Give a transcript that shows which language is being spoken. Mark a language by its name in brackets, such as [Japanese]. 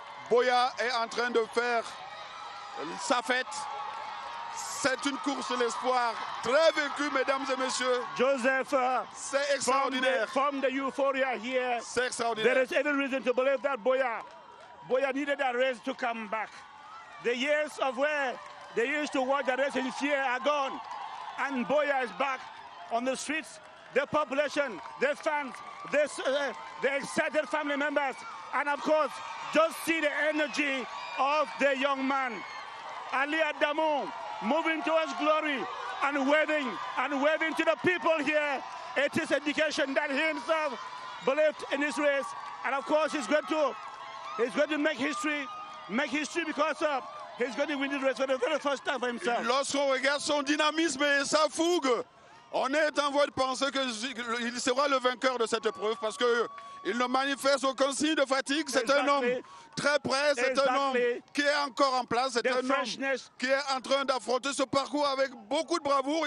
[French] Boya est en train de faire sa fête. C'est une course de l'espoir très vécue, mesdames et messieurs. Joseph, c'est extraordinaire. [English] From the euphoria here, [French] c'est extraordinaire. [English] There is every reason to believe that Boya needed that race to come back. The years of where they used to watch the race in fear are gone. And Boya is back on the streets. The population, the fans, the excited family members, and of course, just see the energy of the young man. Ali Adamu moving towards glory and waving to the people here. It is indication that he himself believed in this race. And of course, he's going to make history because he's going to win this race for the very first time for himself. [French] Lorsqu'on regarde son dynamisme et sa fougue, on est en voie de penser qu'il sera le vainqueur de cette épreuve parce qu'il ne manifeste aucun signe de fatigue. C'est un homme très prêt, c'est un homme qui est encore en place, c'est un homme qui est en train d'affronter ce parcours avec beaucoup de bravoure.